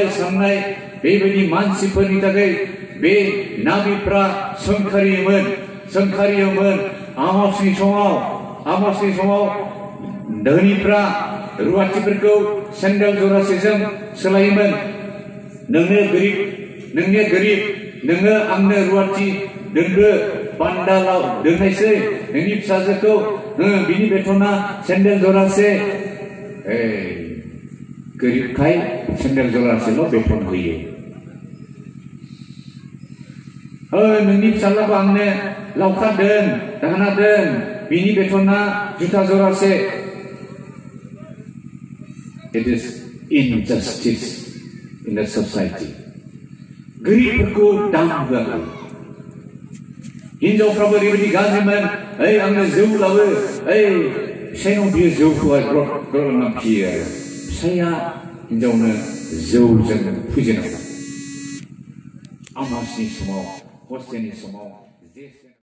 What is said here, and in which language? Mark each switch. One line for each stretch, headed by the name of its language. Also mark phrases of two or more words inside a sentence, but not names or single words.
Bodo: साननाय बेबायदि मानसिफोरनि थाखाय बे नाबिफ्रा सोंखारियोमोन आमोसनि समाव धोनिफ्रा रुवाथिफोरखौ सेन्देल जरासेजों सोलायोमोन नोंनो गोरिब नोङो आंनो रुवाथि दोनदो बान्दालाव दोननायसै नोंनि फिसाजोखौ बिनि बेथना सेन्देल जरासे गोरिबखाय सेन्देल जरासेल' बेथन होयो नोंनि फिसाज्लाखौ आंनो लावखार दोन दाहोना दोन बिनि बेथना जुथा जरासे
English: It is injustice in the society
Bodo: गोरिबफोरखौ दाम होआखै हिनजावफ्राबो ओरैबायदि गाज्रिमोन आंनो जौ लाबो फिसायनाव बियो जौखौहाय ग्रहना फियो आरो फिसाया हिनजावनो जौजों फुजिनांगौ आमासनि समाव हस्तेनि समाव